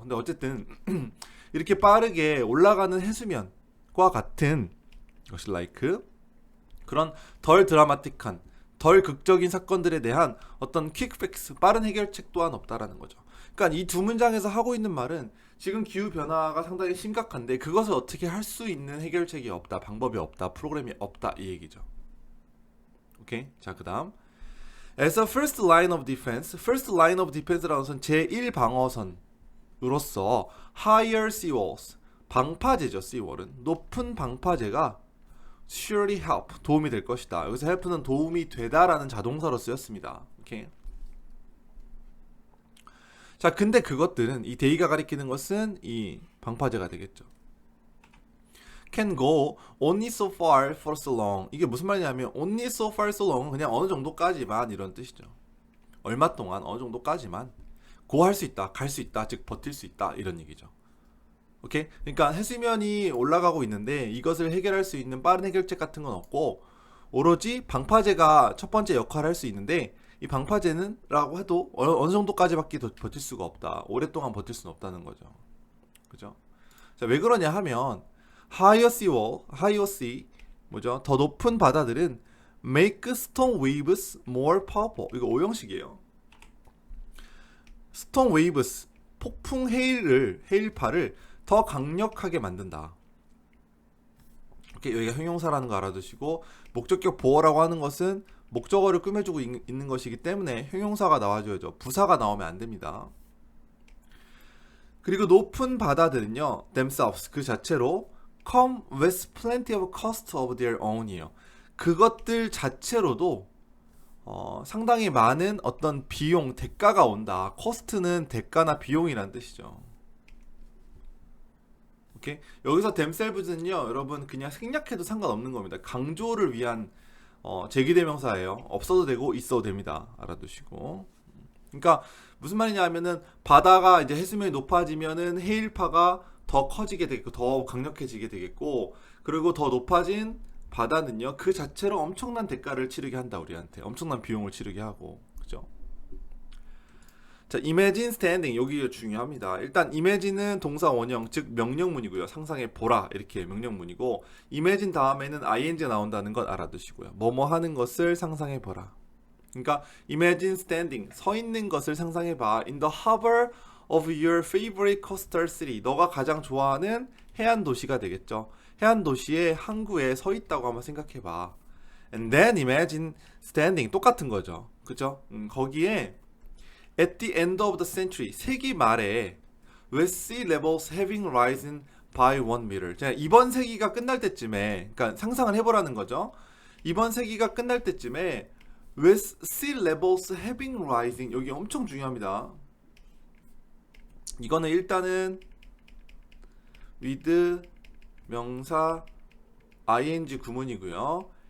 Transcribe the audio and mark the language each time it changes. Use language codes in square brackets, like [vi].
[ko] 근데 어쨌든 이렇게 빠르게 올라가는 해수면과 같은 것이 like 그런 덜 드라마틱한, 덜 극적인 사건들에 대한 어떤 퀵픽스, 빠른 해결책 또한 없다라는 거죠. 그러니까 이 두 문장에서 하고 있는 말은 지금 기후 변화가 상당히 심각한데 그것을 어떻게 할 수 있는 해결책이 없다, 방법이 없다, 프로그램이 없다, 이 얘기죠. 오케이. 자, 그다음 [en] as a first line of defense, first line of defense [ko] 라는 것은 제1방어선으로서 [en] higher seawalls, [ko] 방파제죠. seawall은 높은 방파제가 [en] surely help, [ko] 도움이 될 것이다. 여기서 help는 도움이 되다라는 자동사로 쓰였습니다. 오케이. 자, 근데 그것들은 이 데이가 가리키는 것은 이 방파제가 되겠죠. [en] can go only so far for so long. [ko] 이게 무슨 말이냐면 [en] only so far so long, [ko] 그냥 어느 정도까지만 이런 뜻이죠. 얼마 동안 어느 정도까지만 고할 수 있다, 갈 수 있다, 즉 버틸 수 있다, 이런 얘기죠. 오케이? 그러니까 해수면이 올라가고 있는데 이것을 해결할 수 있는 빠른 해결책 같은 건 없고 오로지 방파제가 첫 번째 역할을 할 수 있는데 이 방파제는 라고 해도 어느 정도까지밖에 버틸 수가 없다. 오랫동안 버틸 수는 없다는 거죠. 그죠? 자, 왜 그러냐 하면 [en] higher sea wall, higher sea [ko] 뭐죠? 더 높은 바다들은 [en] make storm waves more powerful. [ko] 이거 오형식이에요. storm waves, 폭풍 해일파를 더 강력하게 만든다. 여기가 형용사라는 거 알아두시고, 목적격 보어라고 하는 것은 목적어를 꾸며주고 있는 것이기 때문에 형용사가 나와줘야죠. 부사가 나오면 안 됩니다. 그리고 높은 바다들은요, [en] themselves [ko] 그 자체로 [en] come with plenty of cost of their own이에요. [ko] 그것들 자체로도 상당히 많은 어떤 비용, 대가가 온다. cost는 대가나 비용이란 뜻이죠. 오케이? 여기서 themselves는요, 여러분 그냥 생략해도 상관없는 겁니다. 강조를 위한 제기대명사예요. 없어도 되고 있어도 됩니다. 알아두시고. 그러니까 무슨 말이냐 하면은 바다가 이제 해수면이 높아지면은 해일파가 더 커지게 되겠고 더 강력해지게 되겠고, 그리고 더 높아진 바다는요 그 자체로 엄청난 대가를 치르게 한다. 우리한테 엄청난 비용을 치르게 하고. 그죠? 자, [en] imagine standing [ko] 여기 중요합니다. 일단 imagine은 동사 원형 즉 명령문이고요. 상상해 보라 이렇게 명령문이고 imagine 다음에는 ing가 나온다는 것 알아두시고요. 뭐뭐 하는 것을 상상해 보라. 그러니까 [en] imagine standing [ko] 서 있는 것을 상상해 봐. [en] in the harbor of your favorite coastal city. [ko] 너가 가장 좋아하는 해안 도시가 되겠죠. 해안 도시의 항구에 서 있다고 한번 생각해 봐. [en] And then imagine standing [ko] 똑같은 거죠. 그죠? 거기에 [en] At the end of the century, [ko] 세기 말에 [en] with sea levels having risen by 1 meter. [ko] 자, 이번 세기가 끝날 때쯤에, 그러니까 상상을 해보라는 거죠. 이번 세기가 끝날 때쯤에 [en] with sea levels having rising [ko] 여기 엄청 중요합니다. 이거는 일단은 with 명사 ing 구문이고요.